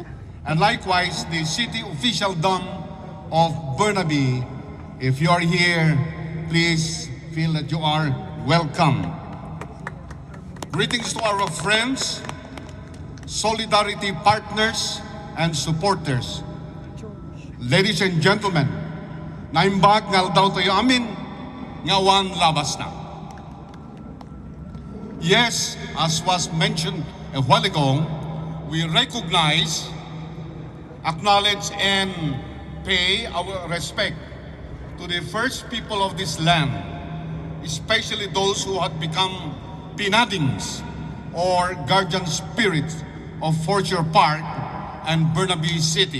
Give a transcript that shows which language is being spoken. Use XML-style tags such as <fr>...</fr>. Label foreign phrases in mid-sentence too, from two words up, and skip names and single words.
<en>And likewise, the city official dom of Burnaby, if you are here, please feel that you are welcome. Greetings to our friends, solidarity partners, and supporters. Ladies and gentlemen,</en> <ilo>naimbag nga daw tayo amin, ngawan labas na.</ilo> <en>Yes, as was mentioned a while ago, we recognize, acknowledge, and pay our respect to the first people of this land, especially those who had become pinadings or guardian spirits of Fortier Park and Burnaby City.</en>